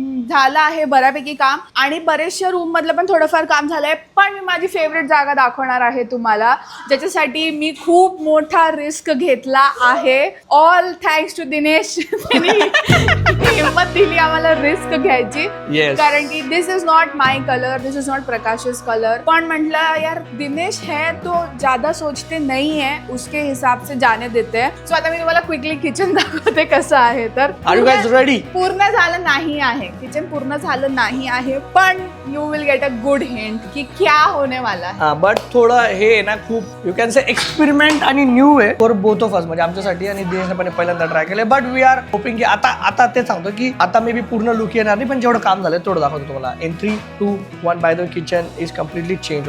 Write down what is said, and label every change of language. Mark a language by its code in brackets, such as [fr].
[mr] झालं आहे बऱ्यापैकी काम आणि बरेचशा रूम मधलं पण थोडंफार काम झालंय. पण मी माझी फेवरेट जागा दाखवणार आहे तुम्हाला, ज्याच्यासाठी मी खूप मोठा रिस्क घेतला आहे. [en] all thanks to [mr] Dinesh. हिंमत दिली आम्हाला रिस्क घ्यायची. कारण की [en] This is not my colour, this is not Prakash's colour. [mr] पण म्हटलं यार [hi] दिनेश है तो ज्यादा सोचते नहीं है, उसके हिसाब से जाने देते हैं. [mr] सो आता मी तुम्हाला क्विकली किचन दाखवते कसं आहे. तर [en] Are you guys ready? [mr] पूर्ण झालं नाही आहे किचन, पूर्ण झालं नाही आहे. [en] पण you will get a good hint [hi] की क्या होने वाला है. [en] हा, बट [mr] थोडं हे ना खूप [en] You can say experiment आणि new आहे for both of us. [mr] म्हणजे आमच्यासाठी आणि दिनेशने पण पहिल्यांदा ट्राय केले. [en] but we are hoping [mr] की आता ते सांगतो की आता मे बी पूर्ण लुक येणार नाही, पण जेवढं काम झालंय तेवढं दाखवतो तुम्हाला. [en] In 3, 2, 1 by the kitchen is completely change.